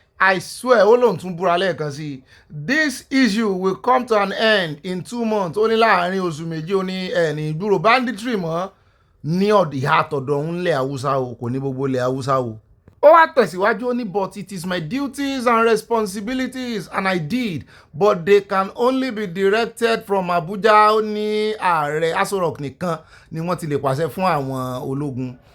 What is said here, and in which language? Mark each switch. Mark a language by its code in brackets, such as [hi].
[en] I swear [yo] ó lòun tún búra lẹ́ẹ̀kan sí. [en] This issue will come to an end in 2 months. [yo] Ó ní láàárín oṣù méjì ó ní ẹni ìgbúrò banditry mọ́ ní ìhà àtọ̀dọ̀ òun lẹ̀ Haúsá o, kò ní gbogbo lẹ̀ Haúsá o. Ó wá tẹ̀síwájú ó ní [en] but it is my duties and responsibilities and I did but they can only be directed from Abuja. [yo] Ó ní ààrẹ Aso Rock nìkan ni wọ́n ti lè pàṣẹ fún àwọn ológun.